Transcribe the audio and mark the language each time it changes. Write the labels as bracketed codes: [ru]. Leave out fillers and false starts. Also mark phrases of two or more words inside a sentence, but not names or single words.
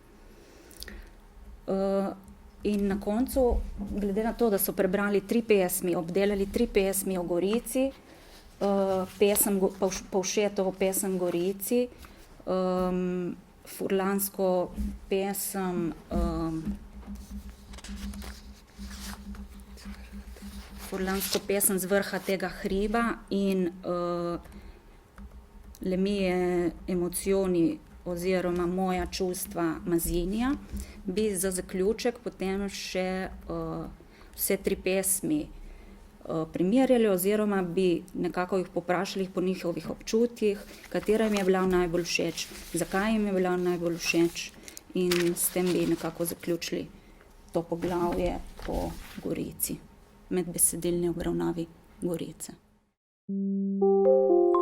[sl] In na koncu, glede na to, da so prebrali 3 pesmi, obdelali 3 pesmi o Gorici, Povšetovo pesem Gorici, furlansko pesem z vrha tega hriba in Le mie emozioni oziroma Moja čustva Mazinija, bi za zaključek potem še vse 3 pesmi primerjali oziroma bi nekako jih poprašali po njihovih občutjih, katera jim je bila najbolj všeč, zakaj jim je bila najbolj všeč, in s tem bi nekako zaključili to poglavje o Gorici, med besedilni obravnavi Gorice.